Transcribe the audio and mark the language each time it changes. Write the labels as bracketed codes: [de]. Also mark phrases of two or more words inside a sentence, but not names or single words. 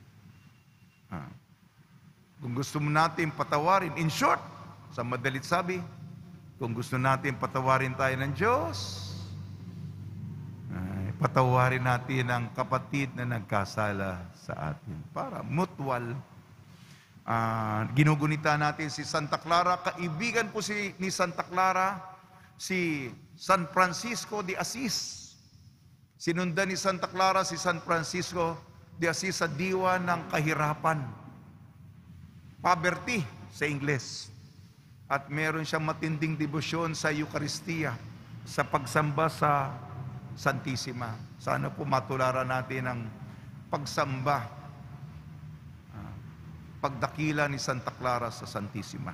[tl] Kung gusto mo natin patawarin, [en] in short, [tl] sa madalit sabi, kung gusto natin patawarin tayo ng Diyos, patawarin natin ang kapatid na nagkasala sa atin. Para mutual. Ginugunita natin si Santa Clara. Kaibigan po ni Santa Clara, si San Francisco de Assis. Sinundan ni Santa Clara si San Francisco de Assis sa diwa ng kahirapan. Poverty sa Ingles. at meron siyang matinding debosyon sa Eucharistia, sa pagsamba sa Santissima. Sana po matularan natin ang pagsamba, pagdakila ni Santa Clara sa Santissima.